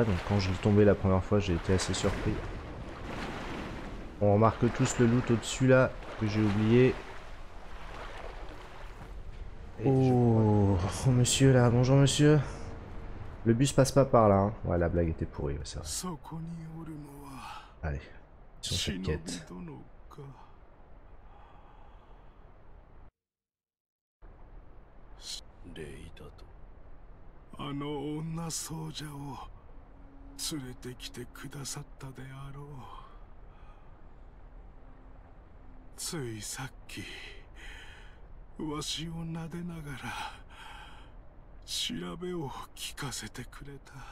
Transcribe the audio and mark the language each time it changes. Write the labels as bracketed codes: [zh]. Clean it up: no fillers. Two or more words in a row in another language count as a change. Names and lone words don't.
[fr] Donc quand je l'ai tombé la première fois, j'ai été assez surpris. On remarque tous le loot au-dessus là, que j'ai oublié. Oh, monsieur là, bonjour monsieur. Le bus passe pas par là. Hein. Ouais, la blague était pourrie, c'est vrai. Allez. sur cette quête. [ja] 殿か。レイだと。あの女僧者を連れてきてくださったであろう。ついさっきわしを撫でながら調べを聞かせてくれた。